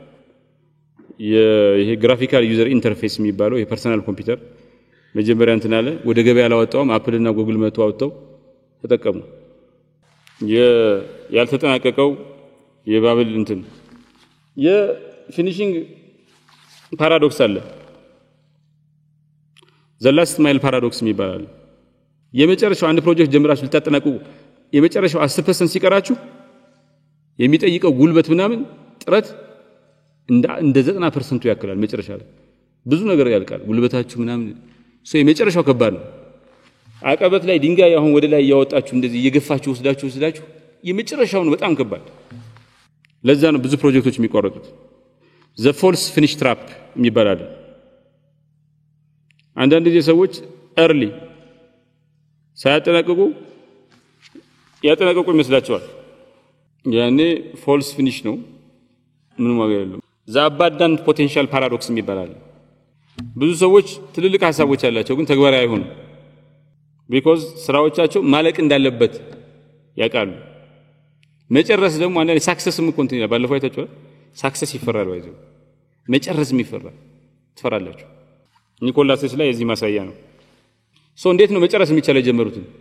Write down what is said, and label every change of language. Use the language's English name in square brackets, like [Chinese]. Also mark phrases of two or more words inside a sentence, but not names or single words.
[Amharic] ይሄ [English] graphical user interface [Amharic] የሚባለው የፐርሰናል ኮምፒውተር መጀመሪያ እንትን አለ ወደ ገበያ ያላወጣው አፕል እና ጉግል መጥቶ አውጥተው ተጠቀሙ ያልተጠናቀቀው የባብል እንትን የፊኒሺንግ ፓራዶክስ አለ [English] the last mile paradox [Amharic] የሚባል የመጨረሻው አንድ ፕሮጀክት ጀምራችሁ ልታጠናቁ የመጨረሻው 10% ሲቀራችሁ የሚጠይቀው ጉልበት ምናምን ጥረት እንደ 90% ያክላል መጨረሻ ላይ ብዙ ነገር ያልቃል ጉልበታችሁ ምናምን የመጨረሻው ከባድ ነው አቀበት ላይ ድንጋይ አሁን ወደ ላይ ያወጣችሁ እንደዚህ እየገፋችሁ ወስዳችሁ የመጨረሻው ነው በጣም ከባድ ለዛ ነው ብዙ ፕሮጀክቶች የሚቋረጡት [English] the false finish trap [Amharic] የሚባል አንዳንድ ጊዜ ሰዎች early ሳያጠናቅቁ ይመስላቸዋል ያኔ [English] false finish [Amharic] ነው ምንም ዋጋ የለውም [English] the abundant potential paradox [Amharic] የሚባል ብዙ ሰዎች ትልልቅ ሐሳቦች ያላቸው ግን ተግባራዊ አይሆኑም because ስራዎቻቸው ማለቅ እንዳለበት ያውቃሉ መጨረስ ደግሞ አንዳንዴ ሳክሰስም ኮንቲኒ ይላል ባለፈው አይታችኋል ሳክሰስ ይፈራል ወይዘው መጨረስም ይፈራል ትፈራላችሁ ኒኮላስ ቴስላ የዚህ ማሳያ ነው እንዴት ነው መጨረስ የሚቻለው የጀመሩት